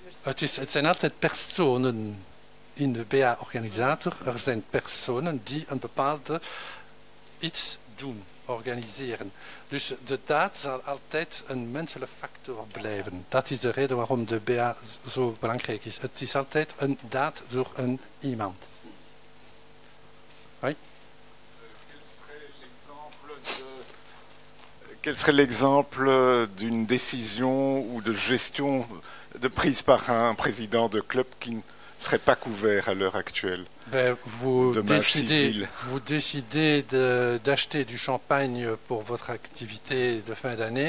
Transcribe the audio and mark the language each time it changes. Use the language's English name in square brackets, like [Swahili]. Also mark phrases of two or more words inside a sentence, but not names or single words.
[Dutch] het zijn altijd personen in de BA-organisator. Er zijn personen die een bepaalde iets doen, organiseren. Dus de daad zal altijd een menselijke factor blijven. Dat is de reden waarom de BA zo belangrijk is. Het is altijd een daad door iemand. [French] Oui. Quel serait l'exemple Quel serait l'exemple d'une décision ou de gestion prise par un président de club qui ne serait pas couvert à l'heure actuelle? Vous décidez d'acheter du champagne pour votre activité de fin d'année.